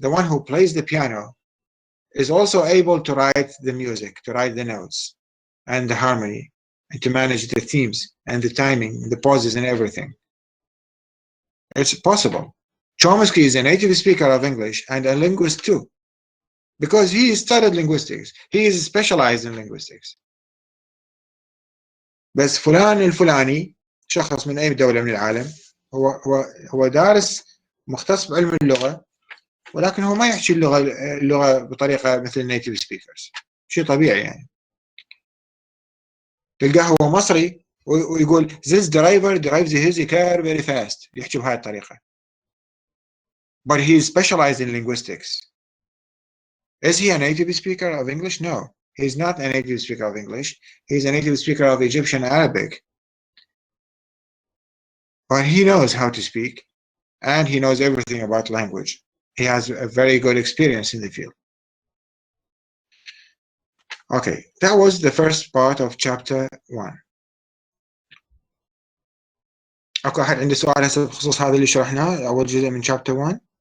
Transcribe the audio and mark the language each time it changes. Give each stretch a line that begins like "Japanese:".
English: The one who plays the piano is also able to write the music, to write the notes and the harmony, and to manage the themes and the timing, the pauses and everything. It's possible. Chomsky is a native speaker of English and a linguist too, because he studied linguistics. He is specialized in linguistics.
Arabic: بس فلان الفلاني شخص من أي دولة من العالم هو دارس مختص بعلم اللغة، ولكن هو ما يحكي اللغة بطريقة مثل النيتيف سبيكرز. شيء طبيعي يعني. تلقاه هو مصري ويقول
English: this driver drives his car very fast،
Arabic: يحكي بهاي الطريقة.
English: But he is specialized in linguistics. Is he a native speaker of English? No, he is not a native speaker of English. He is a native speaker of Egyptian Arabic. But he knows how to speak, and he knows everything about language. He has a very good experience in the field. Okay, that was the first part of chapter 1.
Arabic: اكو احد عنده سؤال هسه بخصوص هذا اللي شرحناه اول جزء من chapter 1؟